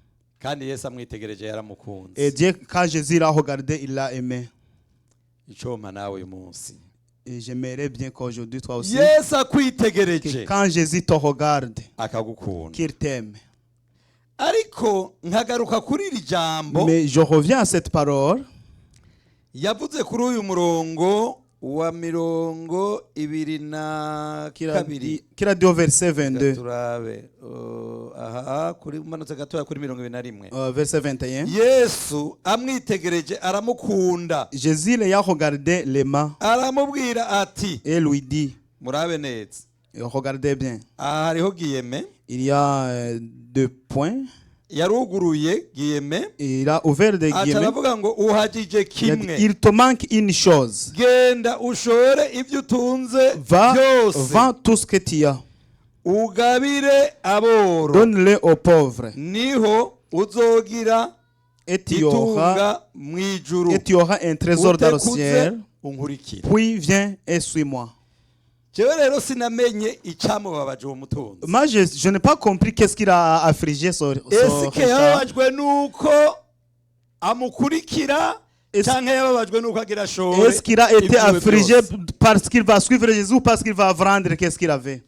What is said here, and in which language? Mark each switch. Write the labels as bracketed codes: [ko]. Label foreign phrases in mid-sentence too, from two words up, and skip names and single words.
[fr] Et Dieu, quand Jésus l'a regardé, il l'a aimé. Et j'aimerais bien qu'aujourd'hui, toi aussi, que quand Jésus te regarde, qu'il t'aime. Mais je reviens à cette parole. [rn] Yavuze kuri uyu murongo wa 22 kira dio [fr] verset 22 [rn] turabe aha kuri manutse gatoya kuri 21 [fr] verset 21 [rn] Yesu amwitegereje aramukunda [fr] Jésus le a regardé les mains [rn] aramubwira ati [fr] et lui dit [rn] murabe neza [fr] regardez bien [rn] hariho giyeme [fr] il y a deux points. [rn] Yaruguruye giyeme [fr] il a ouvert des guillemets. [rn] Ataravuga ngo uhagije kimwe. [fr] Il te manque une chose. [rn] Genda ushore ibyo utunze byose. [fr] Vends tout ce que tu as. [rn] Ugabire aboro. [fr] Donne-le aux pauvres. [rn] Niho uzogira itunga mwijuru. [fr] Et tu auras un trésor dans le ciel. Puis viens et suis-moi. Moi, je n'ai pas compris qu'est-ce qu'il a affligé son Est-ce qu'il a été affligé parce qu'il va suivre Jésus ou parce qu'il va vendre qu'est-ce qu'il avait?